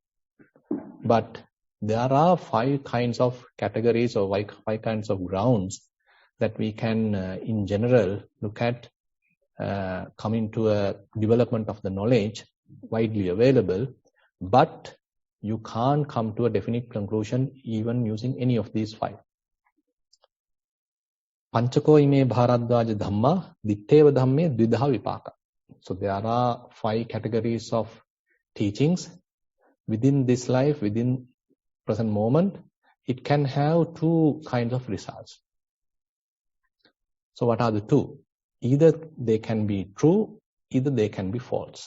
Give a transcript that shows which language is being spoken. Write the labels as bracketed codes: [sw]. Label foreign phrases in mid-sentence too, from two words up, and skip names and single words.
[en] But there are 5 kinds of categories or 5 kinds of grounds that we can in general look at coming to a development of the knowledge widely available, but you can't come to a definite conclusion even using any of these 5. [pi] Panchako ime bharadwaja dhamma ditteva dhamme dvidha vipaka. [en] So there are 5 categories of teachings. Within this life, within present moment, it can have 2 kinds of results. So what are the 2? Either they can be true, either they can be false.